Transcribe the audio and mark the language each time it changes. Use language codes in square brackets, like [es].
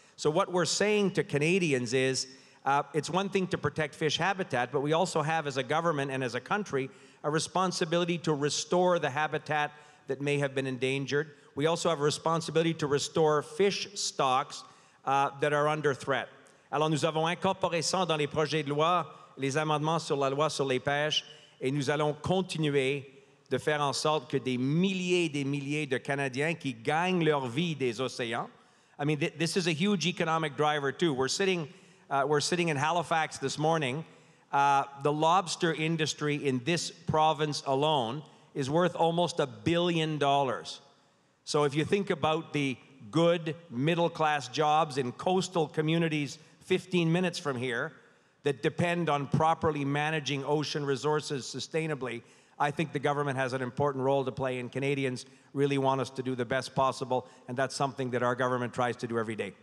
[en] So what we're saying to Canadians is, it's one thing to protect fish habitat, but we also have, as a government and as a country, a responsibility to restore the habitat that may have been endangered. We also have a responsibility to restore fish stocks that are under threat. [fr] Alors, nous avons incorporé ça dans les projets de loi, les amendements sur la loi sur les pêches, et nous allons continuer de faire en sorte que des milliers de Canadiens qui gagnent leur vie des océans. [en] I mean, this is a huge economic driver too. We're sitting in Halifax this morning. The lobster industry in this province alone is worth almost $1 billion. So if you think about the good middle-class jobs in coastal communities 15 minutes from here that depend on properly managing ocean resources sustainably, I think the government has an important role to play, and Canadians really want us to do the best possible, and that's something that our government tries to do every day.